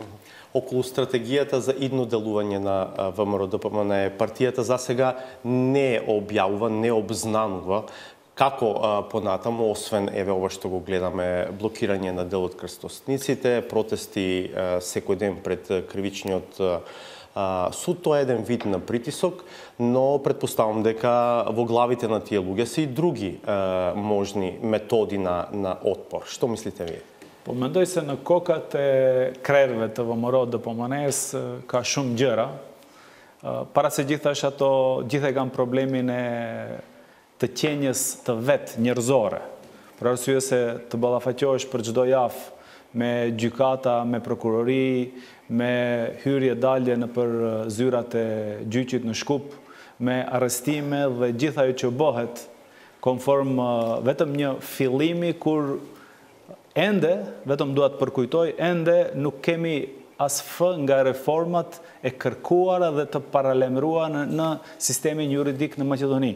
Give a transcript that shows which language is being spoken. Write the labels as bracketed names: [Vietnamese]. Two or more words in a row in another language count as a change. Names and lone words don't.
[Macedonian] Околу стратегијата за идно делување на ВМРО-ДПМН, партијата засега не објавува, не обзнанува како понатаму, освен еве ова што го гледаме, блокирање на дел од крстосниците, протести секој ден пред кривичниот суд, тоа е еден вид на притисок, но предпоставам дека во главите на тие луѓе се и други можни методи на отпор. Што мислите вие? [Albanian] Mendoj se në kokat e krerëve të ВМРО-DPMN-s ka shumë gjëra. Para se gjithash ato gjithë e kanë problemin e të qenjes të vetë njerëzore. Për arsye se të ballafaqohesh për çdo javë me gjykata, me prokurori, me hyrje dalje në për zyrat e gjyqit në Shkup, me arrestime dhe gjithë ajo që bëhet konform vetëm një fillimi kur ende, vetëm duat përkujtoj, ende nuk kemi as fë nga reformat e kërkuara dhe të paralemruara në sistemin juridik në Maqedoni.